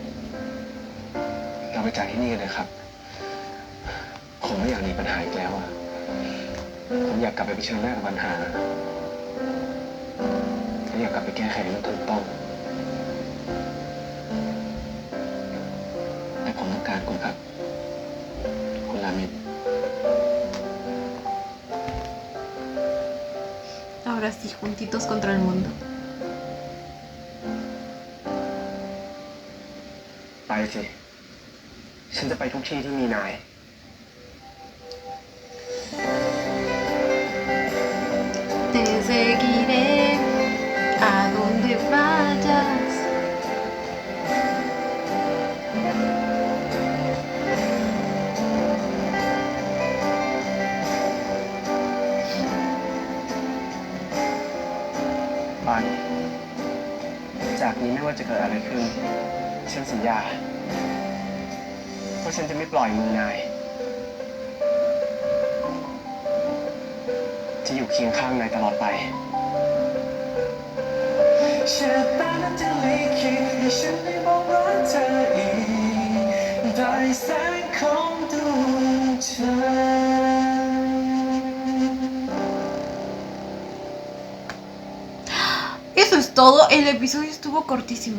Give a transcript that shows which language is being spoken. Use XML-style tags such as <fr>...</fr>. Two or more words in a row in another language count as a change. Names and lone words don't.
<th>เราไปจากที่นี่กันเลยครับ ผมไม่อยากหนีปัญหาอีกแล้วอะ ผมอยากกลับไปเผชิญหน้ากับปัญหาผมอยากกลับไปแก้ไขให้มันถูกต้อง แต่ผมต้องการคุณครับ คุณรามิน</th> <es>Ahora sí, juntitos contra el mundo.</es> <th>ไปสิ ฉันจะไปทุกที่ที่มีนาย</th> <es>Te seguiré a donde vayas.</es> <th>ปัน จากนี้ไม่ว่าจะเกิดอะไรขึ้น ฉันสัญญาว่าฉันจะไม่ปล่อยมือนาย จะอยู่เคียงข้างนายตลอดไป ชะตานั้นจะลิขิตให้ฉันได้บอกรักเธออีกได้แสงของดวงจันทร์</th> <es>Eso es todo. El episodio estuvo cortísimo.</es>